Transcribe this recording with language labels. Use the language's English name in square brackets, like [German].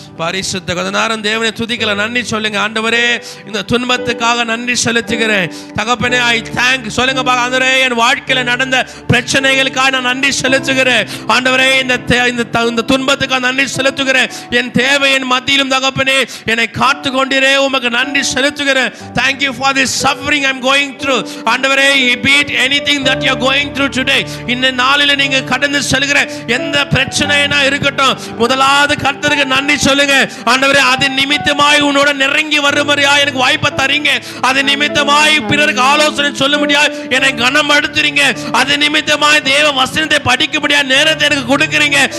[Tamil] பரிசுத்த கொஞ்ச நேரம் தேவனை துதிக்கல, நன்றி சொல்லுங்க. ஆண்டவரே இந்த துன்பத்துக்காக நன்றி செலுத்துகிறேன் தகப்பனே. [English] I thank [Tamil] சொல்லுங்க பாக்க. ஆண்டவரே என் வாழ்க்கையில நடந்த பிரச்சனைகளுக்காக நான் நன்றி செலுத்துகிறேன். ஆண்டவரே இந்த துன்பத்துக்காக நன்றி செலுத்துகிறேன். என் தேவையின் மத்தியிலும் தகப்பனே என்னை காத்து கொண்டிரே உமக்கு நன்றி செலுத்துகிறேன். [English] Thank you for this suffering I'm going through. ஆண்டவரே beat anything that you are going through today. [Tamil] இந்த நாளில நீங்க கடந்து செல்கிற எந்த பிரச்சனையா இருக்கட்டும், முதலாவது கர்த்தருக்கு நன்றி சொல்லுங்க. ஆண்டவரே அது நிமித்தமாய் உன்னோட நெருங்கி வரும்படியா எனக்கு வாய்ப்பை தரீங்க. அது நிமித்தமாய் பிறருக்கு ஆலோசனை சொல்ல முடியாது என்னை கனம் எடுத்துறீங்க. அது நிமித்தமாய் தேவ வசனத்தை படிக்க முடியாத நேரத்தை எனக்கு கொடுக்குறீங்க.